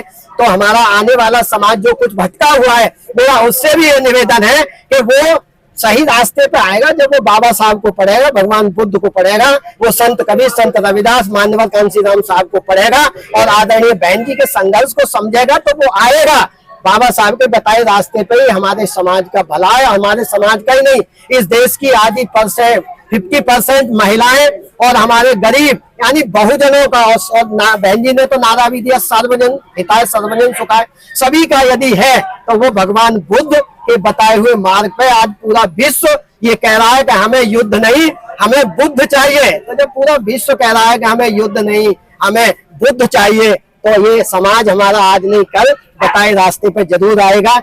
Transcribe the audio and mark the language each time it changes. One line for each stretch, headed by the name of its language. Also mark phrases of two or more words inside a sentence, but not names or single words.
Hindi: तो हमारा आने वाला समाज जो कुछ भटका हुआ है, मेरा उससे भी ये निवेदन है कि वो सही रास्ते पे आएगा जब वो बाबा साहब को पढ़ेगा, भगवान बुद्ध को पढ़ेगा, वो संत कबीर, संत रविदास, मानव कांशीराम साहब को पढ़ेगा और आदरणीय बहन जी के संघर्ष को समझेगा, तो वो आएगा। बाबा साहब के बताए रास्ते पे ही हमारे समाज का भला है। हमारे समाज का ही नहीं, इस देश की आधी 50% महिलाएं और हमारे गरीब यानी बहुजनों का, और बहन जी ने तो नारा भी दिया,
Sanskrit: सर्वजन हिताय सर्वजन सुखाय,
Hindi: सभी का यदि है तो वो भगवान बुद्ध के बताए हुए मार्ग पे आज पूरा विश्व ये कह रहा है कि हमें युद्ध नहीं, हमें बुद्ध चाहिए। तो जब पूरा विश्व कह रहा है कि हमें युद्ध नहीं, हमें बुद्ध चाहिए, तो ये समाज हमारा आज नहीं कल बताए रास्ते पे जरूर आएगा।